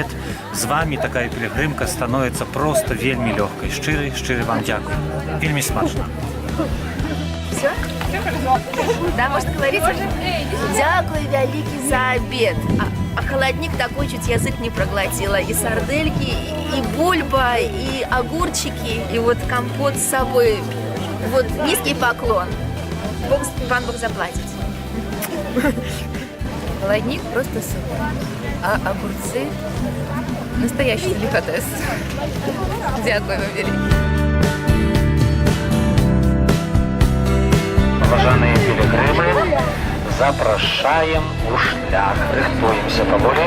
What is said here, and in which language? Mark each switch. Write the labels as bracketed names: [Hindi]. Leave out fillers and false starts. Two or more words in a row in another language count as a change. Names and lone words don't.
[Belarusian] З вами такая пілігрымка становіцца проста вельмі лёгкай. Шчыры вам дзякуй. Вельмі смачна. [Russian] Все? Да, можно говорить уже? [Ukrainian] Дякую вялікі за обед. [Russian] А холодник такой, чуть язык не проглотила. И сардельки, и бульба, и огурчики, и вот компот с собой. Вот низкий поклон. Вам Бог заплатит. Холодник просто супер, а огурцы – настоящий деликатес. [Ukrainian] Дякую вам велике. [Belarusian] Паважаныя пілігрымы, запрашаем у шлях. Рыхтуемся паволі.